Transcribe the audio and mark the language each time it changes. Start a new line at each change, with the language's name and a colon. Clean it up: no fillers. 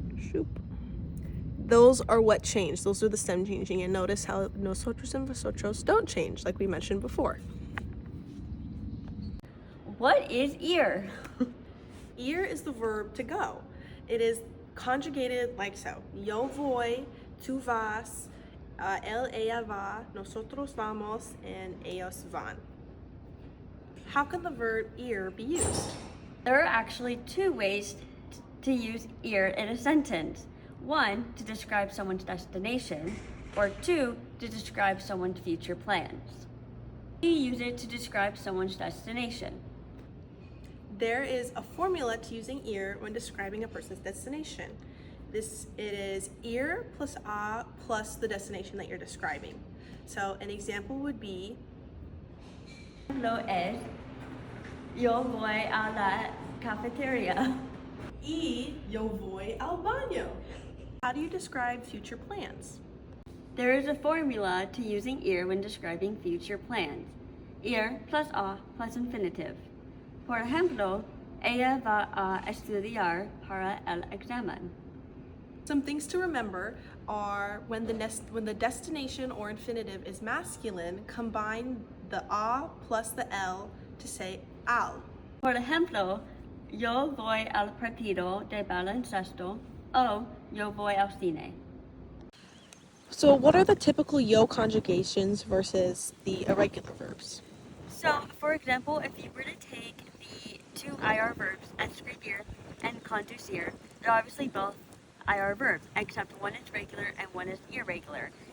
English: Shoop. Those are what changed. Those are the stem changing, and notice how nosotros and vosotros don't change, like we mentioned before. What is ear? Ir is the verb to go. It is conjugated like so.
Spanish: Yo voy, tú vas, ella va, nosotros vamos,
English: and
Spanish: ellos van.
English: How can the verb ir be used? There are actually two ways to use ear in a sentence. One, to describe someone's destination, or two, to describe someone's future plans. We use it to describe someone's destination. There is a formula to using ir when describing a person's destination. It is ir plus a plus the destination that you're describing. So an example would be,
Spanish: Ejemplo es, yo voy a la cafeteria. yo voy al baño.
English: How do you describe future plans? There is a formula to using ear when describing future plans. Ir plus a plus infinitive.
Spanish: Por ejemplo, ella va a estudiar para el examen.
English: Some things to remember are when the destination or infinitive is masculine, combine the a plus the l to say al.
Spanish: Por ejemplo, yo voy al partido de baloncesto o yo voy al cine.
English: So, what are the typical yo conjugations versus the irregular verbs? So, for example, if you were to take the two IR verbs, escribir and conducir, they're obviously both IR verbs, except one is regular and one is irregular.